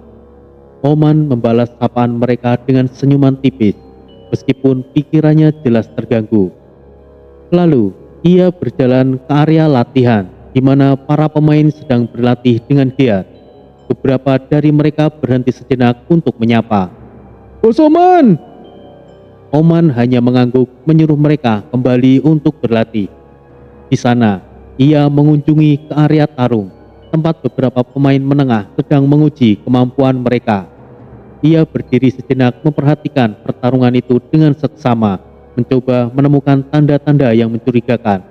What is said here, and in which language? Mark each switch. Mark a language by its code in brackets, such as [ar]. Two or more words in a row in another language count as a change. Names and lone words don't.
[id] Oman membalas sapaan mereka dengan senyuman tipis, meskipun pikirannya jelas terganggu. Lalu, ia berjalan ke area latihan, di mana para pemain sedang berlatih dengan giat. Beberapa dari mereka berhenti sejenak untuk menyapa. Bos Oman! Oman hanya mengangguk menyuruh mereka kembali untuk berlatih. Di sana, ia mengunjungi ke area tarung, tempat beberapa pemain menengah sedang menguji kemampuan mereka. Ia berdiri sejenak memperhatikan pertarungan itu dengan seksama, mencoba menemukan tanda-tanda yang mencurigakan.